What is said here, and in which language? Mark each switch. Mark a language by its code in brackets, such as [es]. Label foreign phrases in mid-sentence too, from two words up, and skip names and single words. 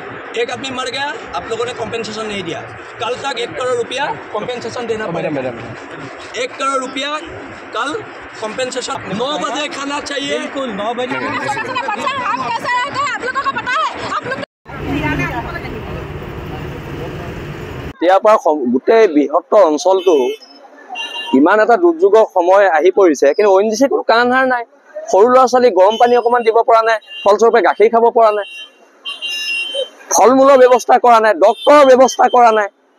[hi] एक आदमी मर गया, आप लोगों ने कॉम्पेंसेशन नहीं दिया। कल तक 1 करोड़ रुपया कॉम्पेंसेशन देना पड़ेगा। 1 करोड़ रुपया कल कॉम्पेंसेशन। 9 बजे खाना चाहिए। बिल्कुल 9 बजे। [as] ইয়াৰ পৰা গোটেই বৃহত্তৰ অঞ্চলটো ইমান এটা দুৰ্যোগৰ সময় আহি পৰিছে, কিন্তু ONGC কোনো কাণ সাৰ নাই। সৰু ল'ৰা ছোৱালী গৰম পানী অকণমান দিব পৰা নাই, ফলস্বৰূপে গাখীৰ খাব পৰা নাই, ফল মূলৰ ব্যৱস্থা কৰা নাই, ডক্তৰৰ ব্যৱস্থা কৰা নাই।